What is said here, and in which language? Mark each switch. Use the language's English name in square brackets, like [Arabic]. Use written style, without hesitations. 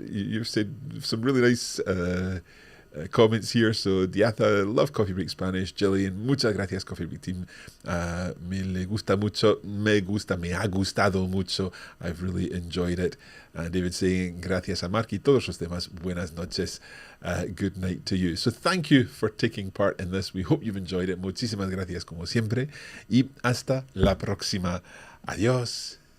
[English] You've said some really nice comments here. So Diatha, love Coffee Break Spanish. Jillian, [Spanish] muchas gracias [English] Coffee Break team. [Spanish] Me gusta mucho, me ha gustado mucho. [English] I've really enjoyed it. David saying [Spanish] gracias a Mark y todos los demás. Buenas noches. [English] Good night to you. So thank you for taking part in this. We hope you've enjoyed it. [Spanish] Muchísimas gracias como siempre. Y hasta la próxima. Adiós.